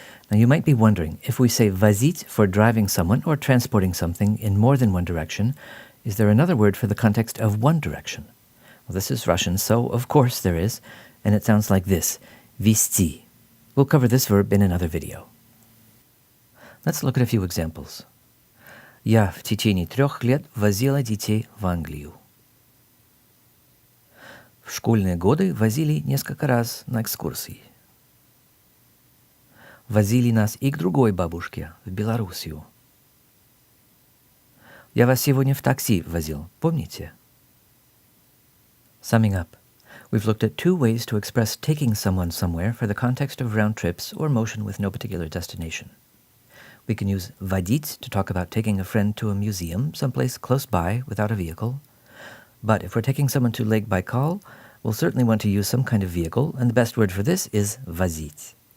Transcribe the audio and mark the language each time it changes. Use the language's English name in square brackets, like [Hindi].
[English] Now you might be wondering, if we say возить for driving someone or transporting something in more than one direction, is there another word for the context of one direction? Well, this is Russian, so of course there is, and it sounds like this, везти. We'll cover this verb in another video. Let's look at a few examples. [Russian] Я в течение 3 лет возила детей в Англию. В школьные годы возили несколько раз на экскурсии. Возили нас и к другой бабушке, в Белоруссию. Я вас сегодня в такси возил, помните? [English] Summing up, we've looked at two ways to express taking someone somewhere for the context of round trips or motion with no particular destination. We can use водить to talk about taking a friend to a museum, someplace close by without a vehicle. But if we're taking someone to Lake Baikal, we'll certainly want to use some kind of vehicle, and the best word for this is возить.